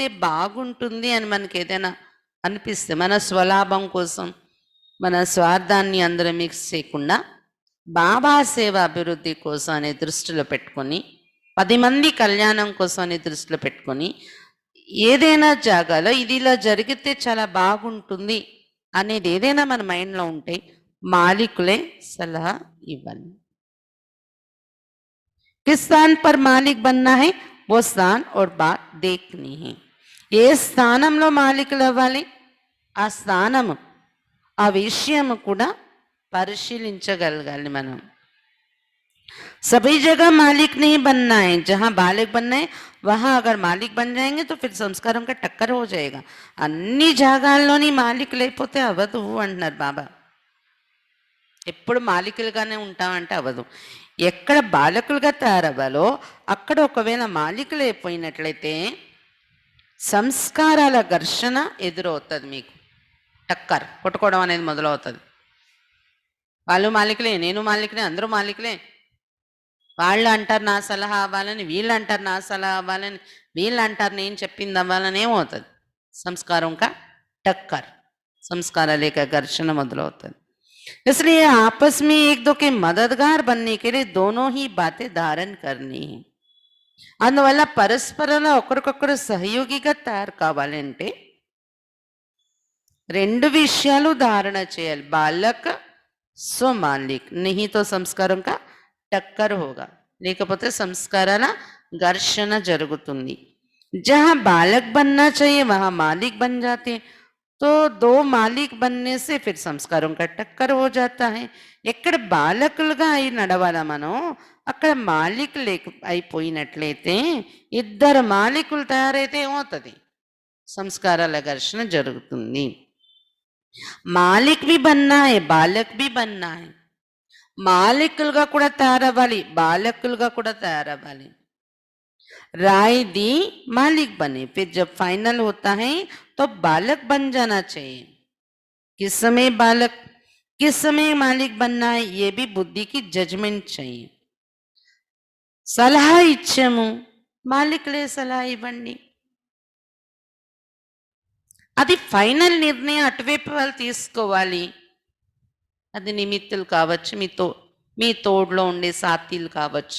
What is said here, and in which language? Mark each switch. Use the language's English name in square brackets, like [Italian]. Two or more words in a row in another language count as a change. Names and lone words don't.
[Telugu] బాగుంటుంది అని మనకి ఏదైనా అనిపిస్తే, మన స్వలాభం కోసం మన స్వార్థాన్ని అందరూ మిక్స్ చేయకుండా బాబా సేవ అభివృద్ధి కోసం అనే దృష్టిలో పెట్టుకొని, 10 మంది కళ్యాణం కోసం అనే దృష్టిలో పెట్టుకొని, ఏదైనా జాగాలో ఇది ఇలా జరిగితే చాలా బాగుంటుంది అనేది ఏదైనా మన మైండ్లో ఉంటే మాలికులే సలహా ఇవ్వాలి. [Hindi] किस स्थान पर मालिक बनना है, वो स्थान और बात देखनी है. [Telugu] ఏ స్థానంలో మాలికులు అవ్వాలి, ఆ స్థానము, ఆ విషయము కూడా పరిశీలించగలగాలి మనం. [Hindi] सभी जगह मालिक नहीं बनना है. जहाँ बालक बनना है वहाँ अगर मालिक बन जाएंगे तो फिर संस्कारों का टक्कर हो जाएगा. [Telugu] అన్ని జాగాల్లోని మాలికులు అయిపోతే అవ్వదు అంటున్నారు బాబా. ఎప్పుడు మాలికులుగానే ఉంటామంటే అవ్వదు. ఎక్కడ బాలకులుగా తయారవ్వాలో అక్కడ ఒకవేళ మాలికులు అయిపోయినట్లయితే సంస్కారాల ఘర్షణ ఎదురవుతుంది. మీకు టక్కర్ కొట్టుకోవడం అనేది మొదలవుతుంది. వాళ్ళు మాలికులే, నేను మాలికులే, అందరూ మాలికులే. వాళ్ళు అంటారు నా సలహా అవ్వాలని, వీళ్ళు అంటారు నా సలహా అవ్వాలని, వీళ్ళు అంటారు నేను చెప్పింది అవ్వాలని. ఏమవుతుంది, [Hindi] संस्कार का टक्कर, [Telugu] సంస్కారాల యొక్క ఘర్షణ మొదలవుతుంది. [Hindi] इसलिए आपस में एक दो के मददगार बनने के लिए दोनों ही बातें धारण करनी है. [Telugu] అందువల్ల పరస్పరంలో ఒకరికొకరు సహయోగిగా తయారు కావాలంటే 2 విషయాలు ధారణ చేయాలి. [Hindi] బాలక सो मालिक, नहीं तो సంస్కారం का टक्कर होगा, [Telugu] లేకపోతే సంస్కారాల ఘర్షణ జరుగుతుంది. [Hindi] जहां बालक बनना चाहिए वहां मालिक बन जाते हैं, तो दो मालिक बनने से फिर సంస్కారం का टक्कर हो जाता है. [Telugu] ఎక్కడ బాలకులుగా అయి నడవాలా మనం, అక్కడ మాలిక్ అయిపోయినట్లయితే, ఇద్దరు మాలికులు తయారైతే ఏమవుతుంది, సంస్కారాల ఘర్షణ జరుగుతుంది. [Hindi] మాలిక్ भी बनना है, బాలక్ भी बनना है. [Telugu] మాలికులుగా కూడా తయారవ్వాలి, బాలకులుగా కూడా తయారవ్వాలి. [Hindi] राय दी, मालिक बने, फिर जब फाइनल होता है तो बालक बन जाना चाहिए. किस समय बालक, किस समय मालिक बनना है, ये भी बुद्धि की जजमेंट चाहिए. [Telugu] సలహా ఇచ్చాము, మాలిక్లే సలహా ఇవ్వండి, అది ఫైనల్ నిర్ణయం అటువైపు వాళ్ళు తీసుకోవాలి. అది నిమిత్తులు కావచ్చు, మీ తోడులో ఉండే సాతీలు కావచ్చు.